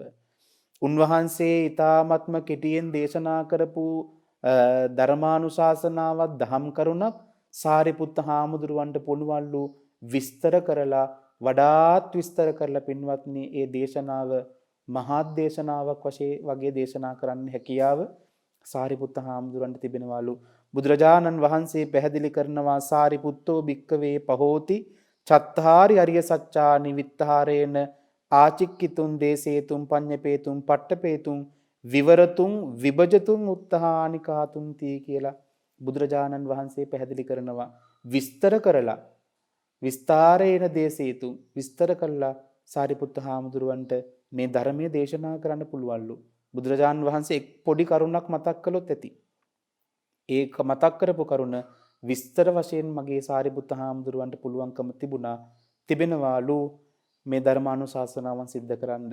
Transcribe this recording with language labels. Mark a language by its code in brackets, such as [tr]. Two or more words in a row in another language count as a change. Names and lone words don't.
[si] උන්වහන්සේ ඊ타ත්ම කෙටියෙන් දේශනා කරපු ධර්මානුශාසනාවක් දහම් කරුණක් සාරිපුත්ත හාමුදුරුවන්ට පුළුවන්ලු විස්තර කරලා වඩාත් විස්තර කරලා පින්වත්නි ඒ දේශනාව මහත් දේශනාවක් වශයෙන් වගේ දේශනා කරන්න හැකියාව සාරිපුත්ත හාමුදුරන්ට තිබෙනවලු. බුදුරජාණන් වහන්සේ පැහැදිලි කරනවා [pi] සාරිපුත්තෝ භික්කවේ පහෝති චත්තාරි අරිය සච්චානි විත්තාරේන ආචික්කිතුන් දේසේතුන් පඤ්ඤපේතුන් පට්ඨපේතුන් විවරතුන් විභජතුන් උත්තානිකාතුන්ති [si] කියලා බුදුරජාණන් වහන්සේ පැහැදිලි කරනවා. විස්තර කරලා [pi] විස්තාරේන දේසේතුන් [si] විස්තර කළා සාරිපුත්ත හාමුදුරුවන්ට මේ ධර්මයේ දේශනා කරන්න පුළුවන්ලු. බුදුරජාණන් වහන්සේ එක් පොඩි කරුණක් මතක් කළොත් ඇති. ඒක මතක් කරපු කරුණ විස්තර වශයෙන් මගේ සාරිපුත්ත හාමුදුරුවන්ට පුළුවන්කම තිබෙනවාලු මේ ධර්මානුශාසනාවන් සිද්ධ කරන්න.